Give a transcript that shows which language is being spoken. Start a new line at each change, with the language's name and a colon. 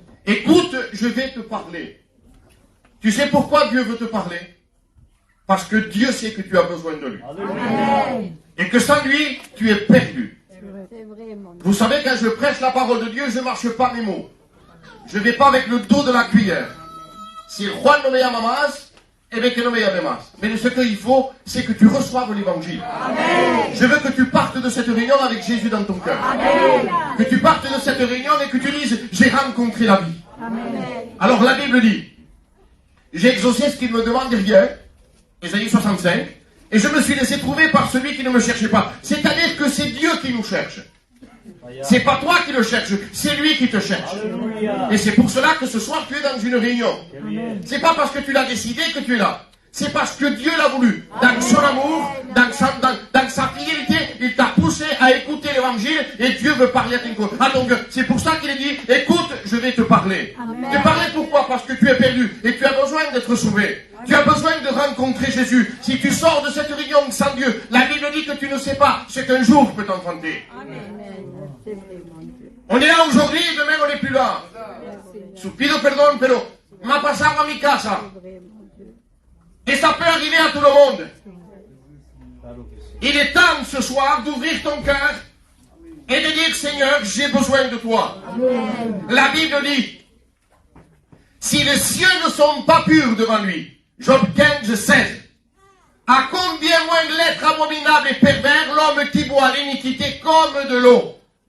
French: Écoute, je vais te parler. Tu sais pourquoi Dieu veut te parler? Parce que Dieu sait que tu as besoin de lui. Amen. Et que sans lui, tu es perdu. C'est vrai, mon Dieu. Vous savez, quand je prêche la parole de Dieu, je ne marche pas mes mots. Je ne vais pas avec le dos de la cuillère.
Spanish: Si Juan no me llama más,
French: eh bien
Spanish: que no me llame más.
French: Mais ce qu'il faut, c'est que tu reçoives l'évangile. Je veux que tu partes de cette réunion avec Jésus dans ton cœur. Amen. Que tu partes de cette réunion et que tu dises, j'ai rencontré la vie. Amen. Alors la Bible dit, j'ai exaucé ce qu'il me demande rien, Ésaïe 65, et je me suis laissé trouver par celui qui ne me cherchait pas. C'est-à-dire que c'est Dieu qui nous cherche. C'est pas toi qui le cherches, c'est lui qui te cherche. Et c'est pour cela que ce soir tu es dans une réunion. C'est pas parce que tu l'as décidé que tu es là. C'est parce que Dieu l'a voulu. Dans son amour, dans sa fidélité, il t'a poussé à écouter l'évangile et Dieu veut parler à ton cœur. Ah donc, c'est pour ça qu'il est dit, écoute, je vais te parler. Amen. Te parler pourquoi? Parce que tu es perdu et tu as besoin d'être sauvé. Tu as besoin de rencontrer Jésus. Si tu sors de cette réunion sans Dieu, la Bible dit que tu ne sais pas ce qu'un jour peut t'enfanter. Amen. C'est vrai, mon Dieu. On est là aujourd'hui et demain on n'est plus là.
Spanish: Pido perdón, pero me ha pasado a mi casa.
French: C'est vrai, mon Dieu. Et ça peut arriver à tout le monde. Il est temps ce soir d'ouvrir ton cœur et de dire, Seigneur, j'ai besoin de toi. Amen. La Bible dit, si les cieux ne sont pas purs devant lui, Job 15, 16, à combien moins l'être abominable et pervers, l'homme qui boit l'iniquité comme de l'eau.